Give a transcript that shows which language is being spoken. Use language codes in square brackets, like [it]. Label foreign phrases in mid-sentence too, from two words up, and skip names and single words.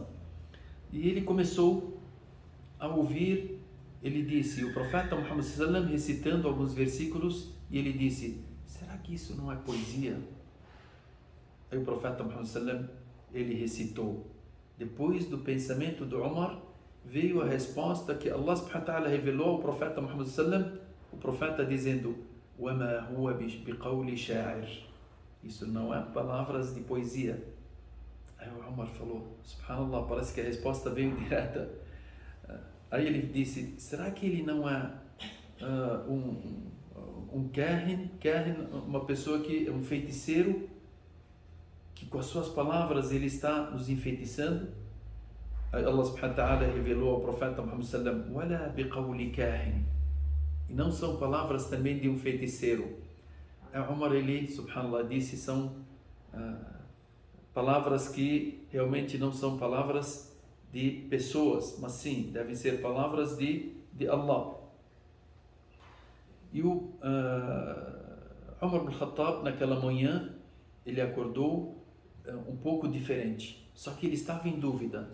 [pt] E ele começou a ouvir, ele disse, o profeta Muhammad sallam recitando alguns versículos, e ele disse: será que isso não é poesia? Aí o profeta Muhammad sallam, ele recitou. Depois do pensamento do Umar, veio a resposta que Allah [ar] سبحانه وتعالى [pt] revelou ao profeta Muhammad sallam, o profeta dizendo: [ar] وَمَا هُوَ بِقَوْلِ شَاعِرٍ. [pt] Isso não é palavras de poesia. Aí o Umar falou: subhanallah, parece que a resposta veio direta. Aí ele disse: será que ele não é um kahin, uma pessoa que é um feiticeiro, que com as suas palavras ele está nos enfeitiçando? Aí Allah [ar] سبحانه وتعالى [pt] revelou ao profeta Muhammad sallam: [ar] وَلَا بِقَوْلِ كَاهِنٍ. [pt] E não são palavras também de um feiticeiro. Umar, ele, subhanallah, disse, são palavras que realmente não são palavras de pessoas, mas sim, devem ser palavras de Allah. E o Umar ibn Khattab, naquela manhã, ele acordou um pouco diferente, só que ele estava em dúvida.